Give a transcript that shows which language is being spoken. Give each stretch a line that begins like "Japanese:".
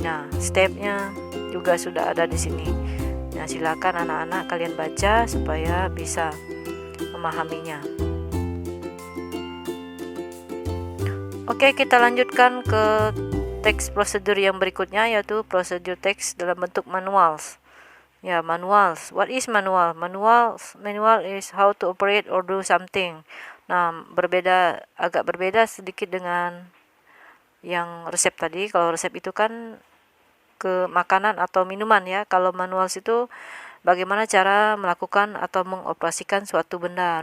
Indonesian: Nah, stepnya juga sudah ada di sini. Nah, silakan anak-anak kalian baca supaya bisa memahaminya. Oke, kita lanjutkan ke text procedure yang berikutnya, yaitu procedure text dalam bentuk manuals.
English: Ya, manuals. What is manual? Manual is how to operate or do something.
Indonesian: Nah, agak berbeda sedikit dengan yang resep tadi. Kalau resep itu kan ke makanan atau minuman ya. Kalau manuals itu bagaimana cara melakukan atau mengoperasikan suatu benda.